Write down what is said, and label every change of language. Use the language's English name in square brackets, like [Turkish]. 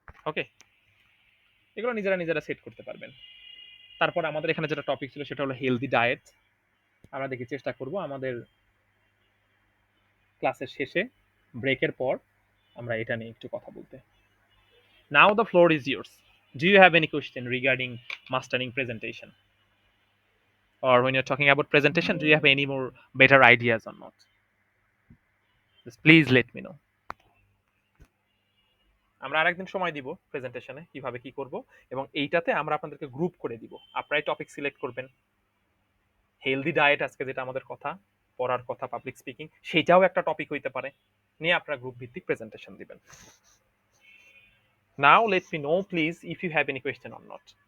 [Bangla] ওকে, এগুলো নিজেরা নিজেরা সেট করতে পারবেন। তারপর আমাদের এখানে যেটা টপিক ছিল সেটা হলো হেলদি ডায়েট। আমরা দেখি চেষ্টা করব আমাদের ক্লাসের শেষে ব্রেকের পর আমরা এটা নিয়ে একটু কথা বলতে। [English] Now the floor is yours. Do you have any question regarding mastering presentation? Or when you're talking about presentation, do you have any more better ideas or not? Just please let me know. [Bangla] আমরা আরেকদিন সময় দিব প্রেজেন্টেশনে কিভাবে কি করব, এবং এইটাতে আমরা আপনাদেরকে গ্রুপ করে দিব। আপনারাই টপিক সিলেক্ট করবেন। হেলদি ডায়েট আজকে যেটা আমাদের কথা, পড়ার কথা, পাবলিক স্পিকিং, সেটাও একটা টপিক হইতে পারে, নিয়ে আপনারা গ্রুপ ভিত্তিক প্রেজেন্টেশন দিবেন। [English] Now let me know please if you have any question or not.